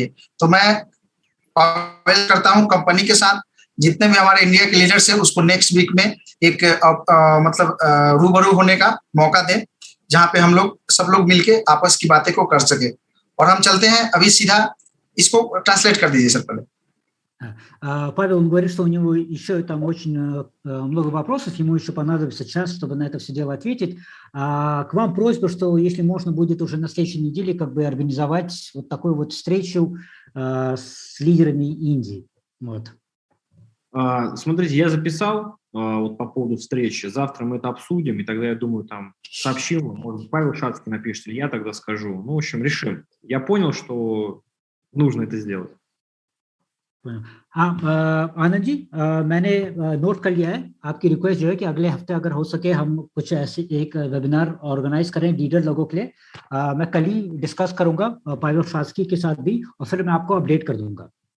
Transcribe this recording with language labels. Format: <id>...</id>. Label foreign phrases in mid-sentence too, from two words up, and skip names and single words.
<hi>तो मैं अवेल करता हूं कंपनी के साथ, जितने भी हमारे इंडिया के लीडर्स है उसको</hi> <en>next week</en> <hi>में एक रूबरू होने का मौका दें, जहां पे हम लोग सब लोग मिलके आपस की बातें को कर सके। और हम चलते हैं अभी सीधा, इसको ट्रांसलेट कर दीजिए सर पहले।</hi> <ru>Павел, он говорит, что у него еще там очень много вопросов, ему еще понадобится час, чтобы на это все дело ответить. К вам просьба, что если можно будет уже на следующей неделе как бы организовать вот такую вот встречу с лидерами Индии. Вот. Смотрите, я записал вот по поводу встречи. Завтра мы это обсудим, и тогда, я думаю, там сообщим, может, Павел Шацкий напишет, или я тогда скажу. Ну, в общем, решим. Я понял, что нужно это сделать.</ru> <hi>हाँ आनंद जी, मैंने नोट कर लिया है आपकी रिक्वेस्ट जो है कि अगले हफ्ते अगर हो सके हम कुछ ऐसे एक वेबिनार ऑर्गेनाइज करें लीडर लोगों के लिए। मैं कल ही डिस्कस करूंगा पावेल शास्की के साथ भी, और फिर मैं आपको अपडेट कर दूंगा।</hi>